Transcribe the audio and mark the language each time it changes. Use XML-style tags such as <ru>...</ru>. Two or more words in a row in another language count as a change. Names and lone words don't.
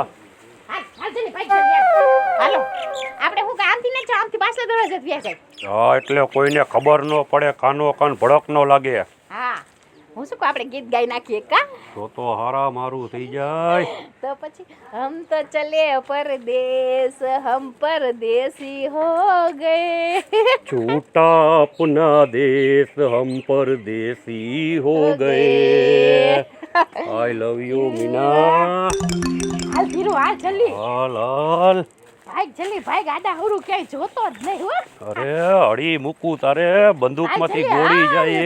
<gu>હાલ હાલ જલ્દી ભાઈ જલ્દી હાલો આપણે હું આમથી ને આમથી પાછલા દરવાજે વ્યા જાય હા એટલે કોઈને ખબર ન પડે કાનો કાન ભડક ન લાગે હા હું શું કહું આપણે ગીત ગાઈ નાખીએ કા તો હારા મારું થઈ જાય તો પછી</gu> <hi>हम तो चले परदेश हम परदेसी हो गए छूटा अपना देश हम परदेसी हो गए</hi> <en>I love you</en> <hi>मीना</hi> <gu>હાલ ધીરુ હાલ જલ્દી હાલ હાલ ભાઈ જલ્દી ભાઈ ગાડા હુરું ક્યાંય જોતો જ નહીં હો અરે અડી મૂકું તારે બંદૂકમાંથી હાલ ગોળી જલ્દી,</gu>